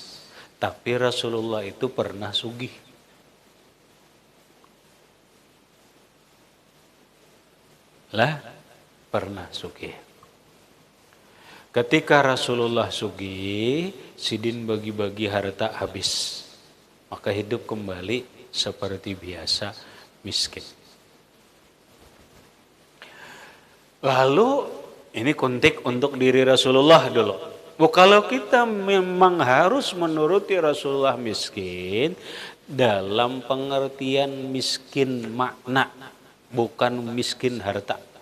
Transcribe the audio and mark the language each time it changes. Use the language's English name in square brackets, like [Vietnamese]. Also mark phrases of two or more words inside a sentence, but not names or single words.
[Indonesian] Tapi Rasulullah itu pernah sugih. Lah, pernah sugih. Ketika Rasulullah sugih, sidin bagi-bagi harta habis. Maka hidup kembali seperti biasa miskin. Lalu ini konteks untuk diri Rasulullah dulu. Kalau kita memang harus menuruti Rasulullah miskin dalam pengertian miskin makna, bukan miskin harta.